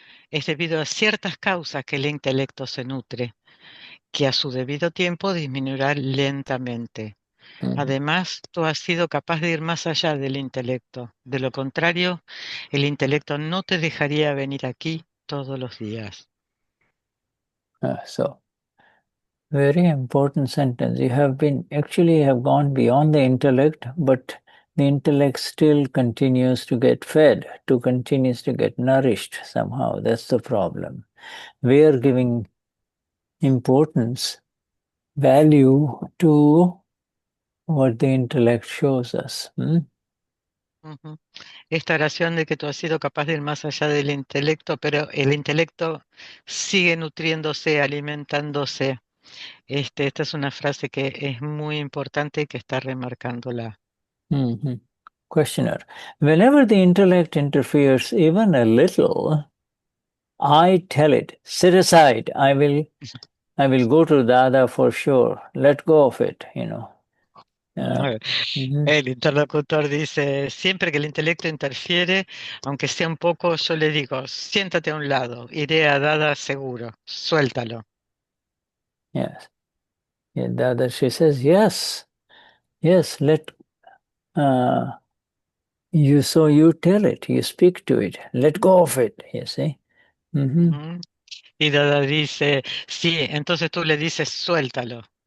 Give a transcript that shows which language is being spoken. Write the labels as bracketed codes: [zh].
[es] Es debido a ciertas causas que el intelecto se nutre, que a su debido tiempo disminuirá lentamente. Además, tú has sido capaz de ir más allá del intelecto. De lo contrario, el intelecto no te dejaría venir aquí todos los días. [en] So, very important sentence. You have gone beyond the intellect, but the intellect still continues to get fed, continues to get nourished somehow. That's the problem. We are giving importance, value to what the intellect shows us. Ujú. [es] Esta oración de que tú has sido capaz de ir más allá del intelecto, pero el intelecto sigue nutriéndose, alimentándose. Esta es una frase que es muy importante y que está remarcándola. [en] Questioner. Whenever the intellect interferes even a little, I tell it, sit aside. I will go to Dada for sure. Let go of it, [es] El interlocutor dice, siempre que el intelecto interfiere, aunque sea un poco, yo le digo, siéntate a un lado, iré a Dada seguro, suéltalo. [en] Yes. Yeah, Dada, she says, yes, let, you tell it, you speak to it, let go of it, you see. [es] Ujú. Y Dada dice, sí, entonces tú le dices, suéltalo.